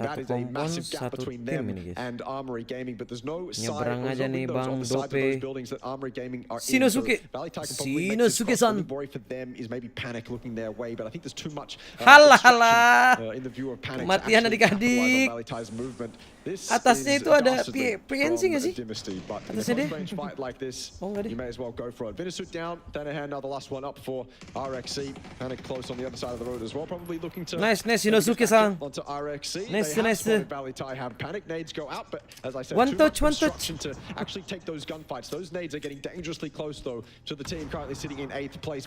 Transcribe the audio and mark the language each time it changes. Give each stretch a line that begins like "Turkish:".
English: That is a massive gap between them and Armory Gaming, but there's no windows on the sides of those buildings that Armory Gaming are in. So Valai Tai can probably make this cross. The only worry for them is maybe Panic looking their way, but I think there's too much in the view of Panic to actually capitalize on Valai Tai's movement.
Indonesian: Atasnya itu ada PNC nggak sih? Atasnya deh.
English: Fight like this, you may as well go for it. Vinasuit down, Danahan now the last one up for RXC. Panic close on the other side of the road as well, probably looking to nice Inosuke-san. Onto RXC. Nice. Valai Tai have Panic nades go out, but as I said, one touch. To actually take those gunfights. Those nades are getting dangerously close though to the team currently sitting in 8th place.